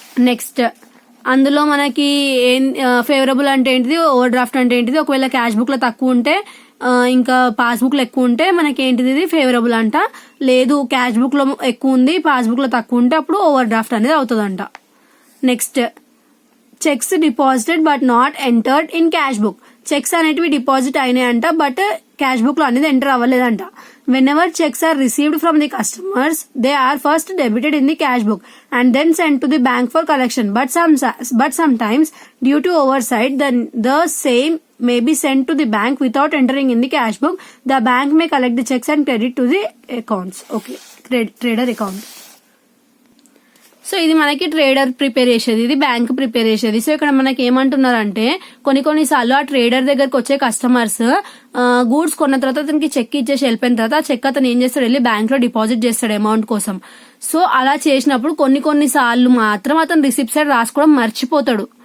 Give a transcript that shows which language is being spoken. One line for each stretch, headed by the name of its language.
Telugu: Next, అందులో మనకి ఏం ఫేవరబుల్ అంటే ఏంటిది, ఓవర్ డ్రాఫ్ట్ అంటే ఏంటిది, ఒకవేళ క్యాష్ బుక్ లో తక్కువ ఉంటే ఇంకా పాస్బుక్ లో ఎక్కువ ఉంటే మనకి ఏంటిది, ఇది ఫేవరబుల్ అంట. లేదు క్యాష్ బుక్ లో ఎక్కువ ఉంది, పాస్బుక్ లో తక్కువ ఉంటే అప్పుడు ఓవర్ డ్రాఫ్ట్ అనేది అవుతుందంట.
English: Next, cheques deposited but not entered in cash book.
Telugu: Checks అనేటివి డిపాజిట్ అయినాయంట, బట్ క్యాష్ బుక్ లో అనేది enter అవ్వలేదంట.
English: Whenever checks are received from the customers, they are first debited in the cash book and then sent to the bank for collection. But sometimes, due to oversight, the same may be sent to the bank without entering in the cash book. The bank may collect the checks and credit to the accounts. Okay, trader account.
Telugu: So ఇది మనకి trader prepare చేసేది, ఇది bank prepare చేసేది. So ఇక్కడ మనకి ఏమంటున్నారంటే కొన్నిసార్లు ఆ ట్రేడర్ దగ్గరకు వచ్చే కస్టమర్స్ గూడ్స్ కొన్న తర్వాత అతనికి చెక్ ఇచ్చేసి వెళ్ళిపోయిన తర్వాత ఆ చెక్ అతను ఏం చేస్తాడు, వెళ్ళి బ్యాంక్ లో డిపాజిట్ చేస్తాడు అమౌంట్ కోసం. సో అలా చేసినప్పుడు కొన్నిసార్లు మాత్రం అతను రిసిప్ట్ సైడ్ రాసుకోవడం మర్చిపోతాడు.